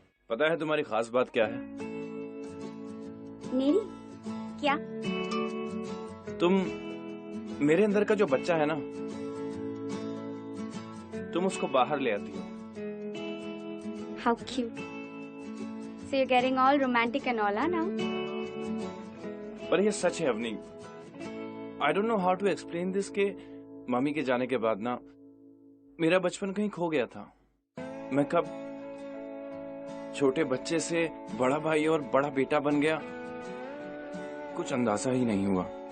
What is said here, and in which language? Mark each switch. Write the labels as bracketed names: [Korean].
[Hindi] पता है तुम्हारी खास बात क्या है? मेरी क्या? तुम मेरे अंदर का जो बच्चा है ना, तुम उसको बाहर ले आती हो। [English] How cute. So you're getting all romantic and all, now? [Hindi] पर ये सच है Avani. [English] I don't know how to explain this [Hindi] कि मम्मी के जाने के बाद ना मेरा बचपन कहीं खो गया था। मैं कब छोटे बच्चे से बड़ा भाई और बड़ा बेटा बन गया, कुछ अंदाजा ही नहीं हुआ।